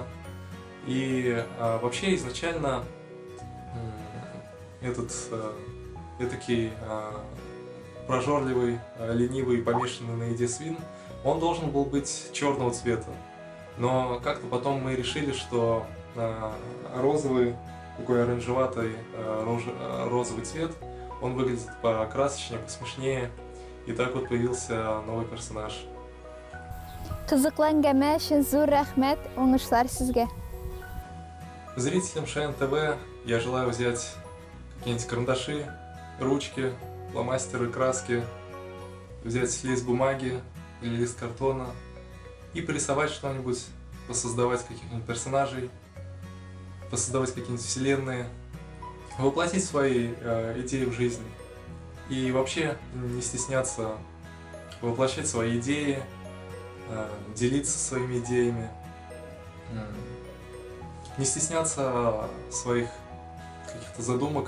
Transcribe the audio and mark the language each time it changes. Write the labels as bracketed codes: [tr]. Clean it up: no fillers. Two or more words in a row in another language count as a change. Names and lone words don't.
[ru] И вообще изначально этот этакий прожорливый, ленивый, помешанный на еде Свин, он должен был быть черного цвета. Но как-то потом мы решили, что розовый, такой оранжеватый розовый цвет, он выглядит покрасочнее, посмешнее. И так вот появился новый персонаж. [tt] Қызыклы әңгәмә өчен зур рәхмәт, уңышлар сезгә. [ru] Зрителям ШН ТВ я желаю взять какие-нибудь карандаши, ручки, фломастеры, краски, взять лист бумаги или лист картона и порисовать что-нибудь, посоздавать каких-нибудь персонажей, посоздавать какие-нибудь вселенные, воплотить свои идеи в жизнь и вообще не стесняться воплощать свои идеи, делиться своими идеями, не стесняться своих каких-то задумок.